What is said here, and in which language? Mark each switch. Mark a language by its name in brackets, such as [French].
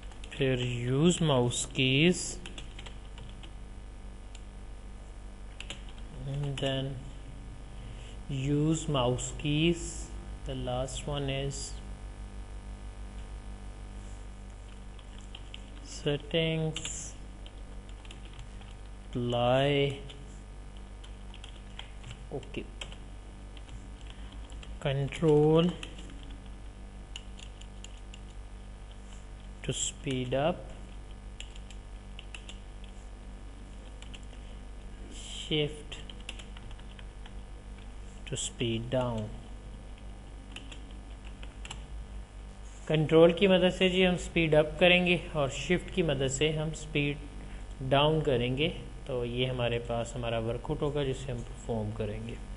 [English] پھر use mouse keys then use mouse keys. The last one is settings, apply, okay, control to speed up, shift to speed down. [Urdu] Control کی مدد سے جی ہم speed اپ کریں گے اور شفٹ کی مدد سے ہم سپیڈ ڈاؤن کریں گے. تو یہ ہمارے پاس ہمارا ورک آؤٹ ہوگا جسے ہم پرفارم کریں گے.